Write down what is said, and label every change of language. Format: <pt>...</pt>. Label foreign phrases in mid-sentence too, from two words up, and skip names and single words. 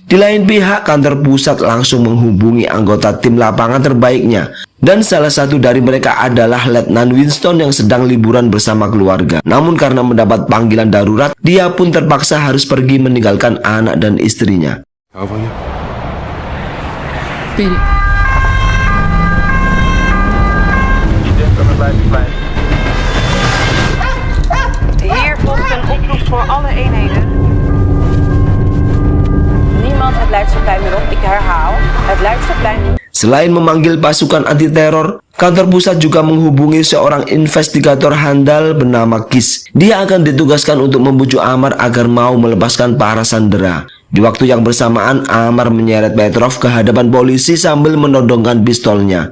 <id>Di lain pihak, kantor pusat langsung menghubungi anggota tim lapangan terbaiknya. Dan salah satu dari mereka adalah Letnan Winston yang sedang liburan bersama keluarga. Namun karena mendapat panggilan darurat, dia pun terpaksa harus pergi meninggalkan anak dan istrinya.</id> <nl>Hier volgt een oproep voor alle eenheden. Niemand het Leidseplein meer op. Ik herhaal, het Leidseplein.</nl> <id>Selain memanggil pasukan anti teror, kantor pusat juga menghubungi seorang investigator handal bernama Kis. Dia akan ditugaskan untuk membujuk Amar agar mau melepaskan para sandera. Di waktu yang bersamaan, Amar menyeret Petrov ke hadapan polisi sambil menodongkan pistolnya.</id>